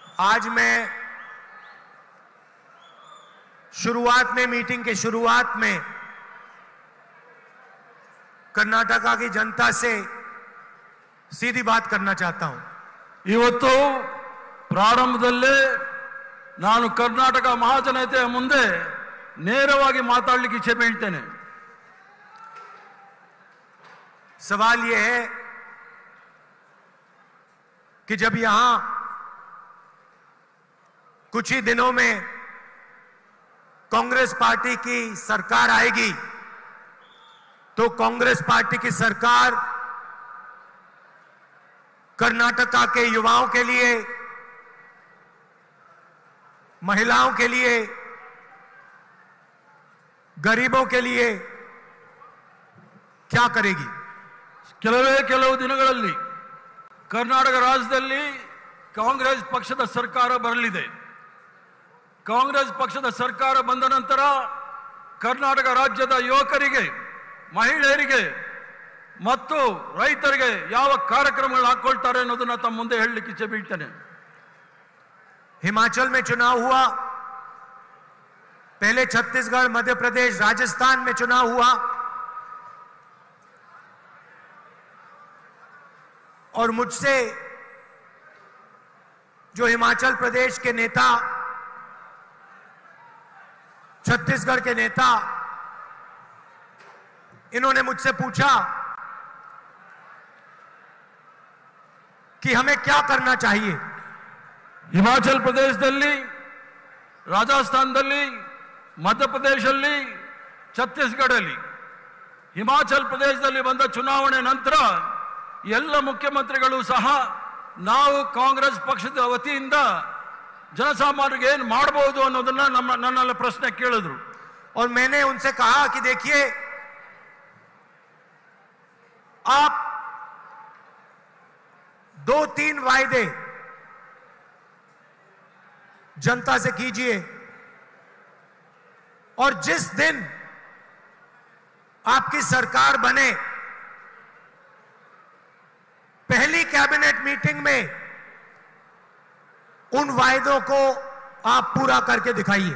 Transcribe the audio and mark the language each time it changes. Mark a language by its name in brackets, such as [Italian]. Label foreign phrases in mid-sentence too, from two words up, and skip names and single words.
[Hindi] आज मैं शुरुआत में, मीटिंग के शुरुआत में कर्नाटका की जनता से सीधी बात करना चाहता हूं। [Kannada] ಇವತ್ತು ಪ್ರಾರಂಭದಲ್ಲೇ ನಾನು ಕರ್ನಾಟಕ ಮಹಾಜನತೆಯ ಮುಂದೆ ನೇರವಾಗಿ ಮಾತಾಡಲಿಕ್ಕೆ ಇಚ್ಛೆ ಬೀಳ್ತೇನೆ। [Hindi] सवाल यह है कि जब यहां कुछ ही दिनों में कांग्रेस पार्टी की सरकार आएगी तो कांग्रेस पार्टी की सरकार कर्नाटका के युवाओं के लिए, महिलाओं के लिए, गरीबों के लिए क्या करेगी? [Kannada] ಕೆಲವು ದಿನಗಳಲ್ಲಿ ಕರ್ನಾಟಕ ರಾಜ್ಯದಲ್ಲಿ ಕಾಂಗ್ರೆಸ್ ಪಕ್ಷದ ಸರ್ಕಾರ ಬರಲಿದೆ। ಕಾಂಗ್ರೆಸ್ ಪಕ್ಷದ ಸರ್ಕಾರ ಬಂದ ನಂತರ ಕರ್ನಾಟಕ ರಾಜ್ಯದ ಯುವಕರಿಗೆ, ಮಹಿಳೆಯರಿಗೆ ಮತ್ತು ರೈತರಿಗೆ ಯಾವ ಕಾರ್ಯಕ್ರಮಗಳು ಹಾಕೊಳ್ತಾರೆ ಅನ್ನೋದನ್ನ ತಮ್ಮ ಮುಂದೆ ಹೇಳಲಿಕ್ಕೆ ಇಚ್ಛೆ ಬೀಳ್ತೇನೆ। [Hindi] हिमाचल में चुनाव हुआ, पहले छत्तीसगढ़, मध्य प्रदेश, राजस्थान में चुनाव हुआ और मुझसे जो हिमाचल प्रदेश के नेता, छत्तीसगढ़ के नेता, इन्होंने मुझसे पूछा कि हमें क्या करना चाहिए। [Kannada] ಹಿಮಾಚಲ್ ಪ್ರದೇಶದಲ್ಲಿ, ರಾಜಸ್ಥಾನದಲ್ಲಿ, ಮಧ್ಯಪ್ರದೇಶದಲ್ಲಿ, ಛತ್ತೀಸ್ಗಢಲ್ಲಿ, ಹಿಮಾಚಲ್ ಪ್ರದೇಶದಲ್ಲಿ ಬಂದ ಚುನಾವಣೆ ನಂತರ ಎಲ್ಲ ಮುಖ್ಯಮಂತ್ರಿಗಳು ಸಹ ನಾವು ಕಾಂಗ್ರೆಸ್ ಪಕ್ಷದ ವತಿಯಿಂದ ಜನಸಾಮಾನ್ಯರಿಗೆ ಏನು ಮಾಡಬಹುದು ಅನ್ನೋದನ್ನ ನನ್ನಲ್ಲಿ ಪ್ರಶ್ನೆ ಕೇಳಿದ್ರು। [Hindi] और मैंने उनसे कहा कि देखिए, आप 2-3 वायदे जनता से कीजिए और जिस दिन आपकी सरकार बने पहली कैबिनेट मीटिंग में उन वायदों को आप पूरा करके दिखाइए।